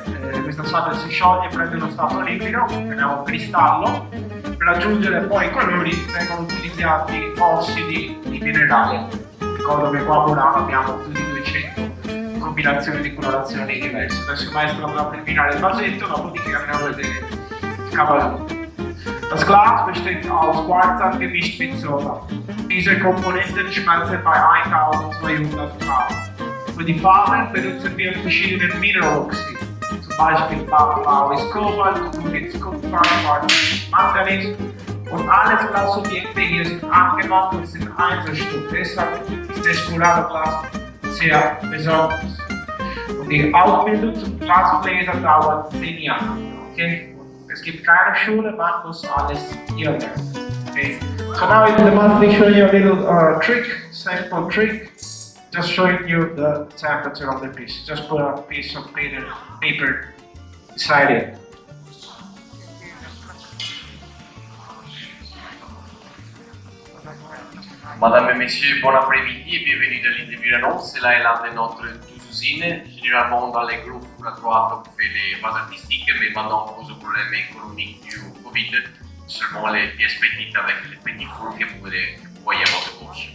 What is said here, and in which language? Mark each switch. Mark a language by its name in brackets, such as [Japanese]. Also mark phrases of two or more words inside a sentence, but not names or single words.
[Italian] Questa sabbia si scioglie, prende uno stato liquido, prendiamo un cristallo. Per aggiungere poi i colori vengono utilizzati ossidi di minerale. Ricordo che qua a Burano abbiamo più di 200 combinazioni di colorazioni diverse. Adesso il maestro andrà a terminare il vasetto, dopodiché andiamo a vedere il cavallino. [German] Das Glas besteht aus Quarzsand gemischt mit Soda. Diese Komponenten schmelzen bei 1200 Grad. Für die Farben benutzen wir verschiedene Mineraloxide, zum Beispiel Blau ist Kobalt, Grün ist Kupfer, Schwarz ist Manganis und alles Glasobjekte hier sind angemacht und sind Einzelstück. Deshalb ist das Murano-Glas sehr besonders. Und die Ausbildung zum Glasbläser dauert 10 Jahre. Okay? Es gibt keine Schule, man muss alles hier lernen. Okay. [English] So now in the monthly show you a little trick, sample trick, just showing you the temperature of the piece. Just put a piece of paper beside it. [French] Madame et messieurs, bon après-midi et bienvenue dans l'île de Burano. C'est là l'un de notre 12 usines. Généralement dans les groupes à droite on fait les bases artistiques, mais maintenant à cause du problème économique du Covid, seulement les pièces petites avec les petits fours que vous voyez à votre gauche.